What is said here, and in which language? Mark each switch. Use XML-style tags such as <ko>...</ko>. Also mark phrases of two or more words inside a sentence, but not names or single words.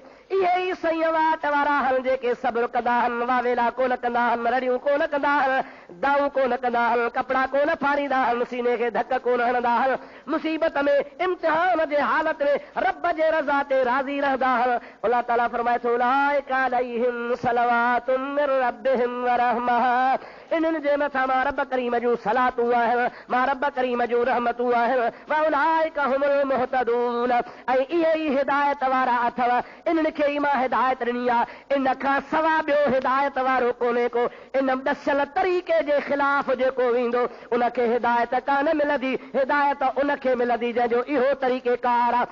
<sd>इहे ई सही वाट वारा आहिनि जेके सब्र कंदा आहिनि, वावेला कोन कंदा आहिनि, रड़ियूं कोन कंदा आहिनि, दाऊं कोन कंदा आहिनि, कपिड़ा कोन फाड़ींदा आहिनि, सीने खे धक कोन हणंदा आहिनि, मुसीबत में इम्तिहान जे हालत में रब जे रज़ा ते राज़ी रहंदा आहिनि। अल्लाह ताला फरमाए थो,</sd> <ar>أولئك عليهم صلوات من ربهم ورحمة.</ar> <sd>इन्हनि जे मथां मां रब करीम जूं सलातूं आहिनि, मां रब करीम जूं रहमतूं आहिनि।</sd> <ar>وأولئك هم المهتدون.</ar> <sd>ऐं इहे ई हिदायत वारा अथव, इन्हनि खे ई मां हिदायत ॾिनी आहे, इन खां सवाइ ॿियो हिदायत वारो कोन्हे को। इन ॾसियल तरीक़े जे ख़िलाफ़ जेको वेंदो उनखे हिदायत कान मिलंदी, हिदायत उनखे मिलंदी जंहिंजो इहो तरीक़ेकार आहे।</sd>